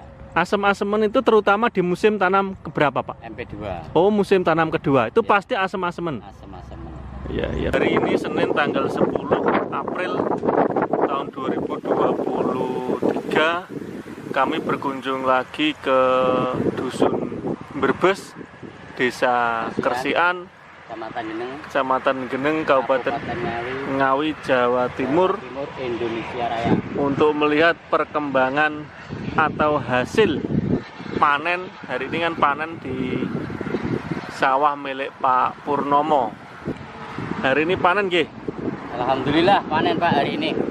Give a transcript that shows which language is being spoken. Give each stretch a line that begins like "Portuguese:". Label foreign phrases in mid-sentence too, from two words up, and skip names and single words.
Indonesian: Asem-asemen itu terutama di musim tanam keberapa, Pak? MP2 Oh, musim tanam kedua. Itu Ya. pasti asem-asemen. asem-asemen. Iya, iya. Hari ini Senin tanggal 10 April tahun 2023, kami berkunjung lagi ke Dusun Berbes, Desa Kersian, Kecamatan Geneng, Kecamatan Geneng, Kabupaten Ngawi, Ngawi, Jawa Timur, Indonesia Raya. untuk melihat perkembangan atau hasil panen. Hari ini kan panen di sawah milik Pak Purnomo. Hari ini panen, nggih. Alhamdulillah panen Pak hari ini.